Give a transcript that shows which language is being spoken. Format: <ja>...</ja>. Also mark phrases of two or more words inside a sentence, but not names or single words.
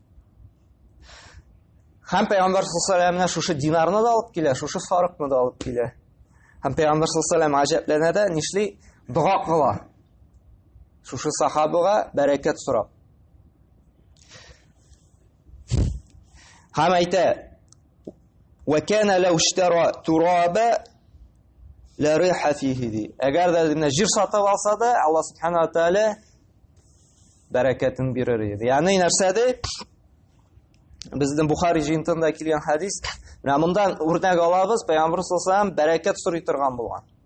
<tt>Һәм Пәйгамбәр</tt> <ar>صلى الله عليه وسلم</ar> <tt>шушы динарны да алып килә, шушы сарыкны да алып килә. Һәм Пәйгамбәр</tt> <ar>صلى الله عليه وسلم</ar> <tt>аҗәпләнә дә, нишли дуа кыла. Шушы сахабыга бәрәкәт сорап. Һәм әйтә:</tt> <ar>"وكان لو اشترى ترابا لربح فيه ди."</ar> <tt>Әгәр дә менә җир сатып алса да, Аллаһ</tt> <ar>سبحانه وتعالى</ar> <tt>бәрәкәтен бирер иде. Ягъни нәрсәдә? Безнең Бухари җыентыгында килгән хадис, менә мондан үрнәк алабыз, Пәйгамбәр</tt> <ar>صلى الله عليه وسلم</ar> <tt>бәрәкәт сорый торган булган.</tt>